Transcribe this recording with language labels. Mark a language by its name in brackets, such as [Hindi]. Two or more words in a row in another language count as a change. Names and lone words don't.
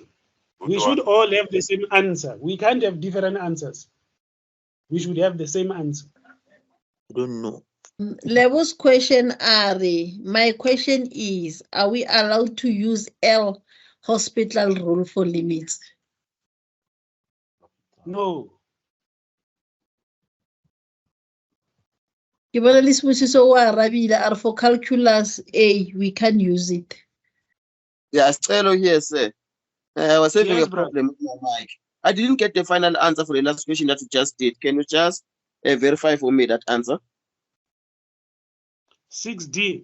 [English] We should all have the same answer. We can't have different answers. We should have the same answer. I don't know. Level's question, Ari. My question is, are we allowed to use L hospital rule for limits? No. [Southern Sotho] Ke bona le Sibusiso o arabile, [English] are for calculus A, we can use it. Yeah, Stelo here, sir. I was having Yes, a problem with my mic. I didn't get the final answer for the last question that you just did. Can you just verify for me that answer? 6D.